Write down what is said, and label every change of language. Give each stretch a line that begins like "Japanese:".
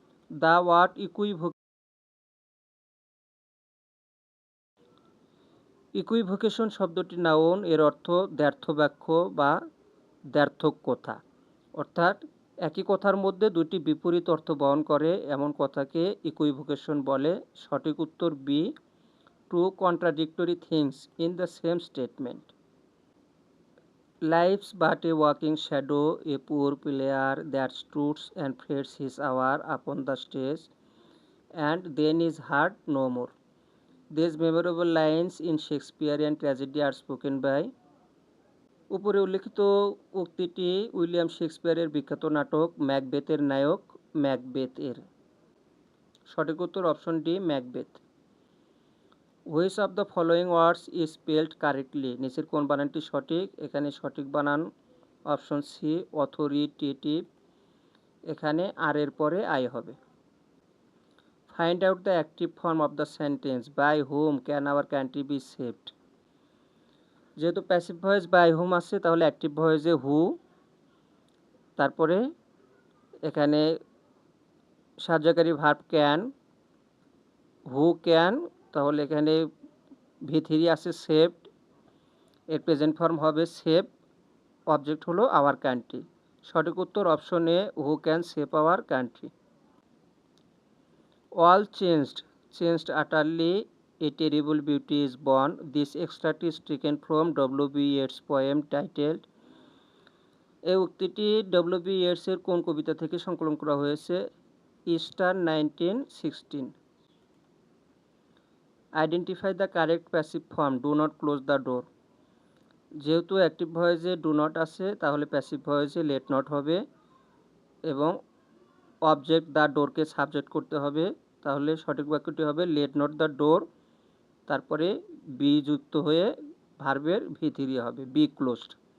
Bangla: The word ইকুইভোকেশন শব্দটি noun, এর অর্থ দ্ব্যর্থ বাক্য বা দ্ব্যর্থক কথা, অর্থাৎ একই কথার মধ্যে দুটি বিপরীত অর্থ বহন করে এমন কথাকে ইকুইভোকেশন বলে। সঠিক উত্তর B,
English: Two contradictory things in the same statement. Life's but a walking shadow, a poor player that struts and fades his hour upon the stage, and then is heard no more. These memorable lines in Shakespearean tragedy are spoken by
Bangla: উপরে উল্লেখিত উক্তিটি William শেক্সপিয়ারের বিখ্যাত নাটক ম্যাকবেথের নায়ক Macbeth এর। সঠিক উত্তর option D Macbeth.
English: which of the following words is spelled correctly,
Bangla: নিচের কোন বানানটি সঠিক? এখানে সঠিক বানান অপশন সি অথরিটেটিভ, এখানে আর এর পরে আই হবে।
English: Find out the active form of the sentence by whom can our country be saved.
Bangla: যেহেতু প্যাসিভ ভয়েস বাই হুম আছে তাহলে অ্যাক্টিভ ভয়েসে হু, তারপরে এখানে সাহায্যকারী ভার্ব ক্যান, হু ক্যান, তাহলে এখানে ভি3 আছে সেভড, এর প্রেজেন্ট ফর্ম হবে সেভ, অবজেক্ট হলো আওয়ার কান্ট্রি। সঠিক উত্তর
English: Option A who can save our country. All changed utterly, a terrible beauty is born. This extract is taken from W.B. Yeats poem titled।
Bangla: এই উক্তিটি
English: W.B.
Bangla: Yeats এর কোন কবিতা থেকে সংকলন করা হয়েছে? Easter 1916। Identify the correct passive form
English: Do not close the door.
Bangla: যেহেতু active ভয়েসে do not আছে তাহলে প্যাসিভ ভয়েসে লেট নট হবে এবং অবজেক্ট দ্য ডোরকে সাবজেক্ট করতে হবে, তাহলে সঠিক বাক্যটি হবে লেট নট দ্য ডোর, তারপরে বি যুক্ত হয়ে ভার্বের ভি3 হবে, বি ক্লোজড।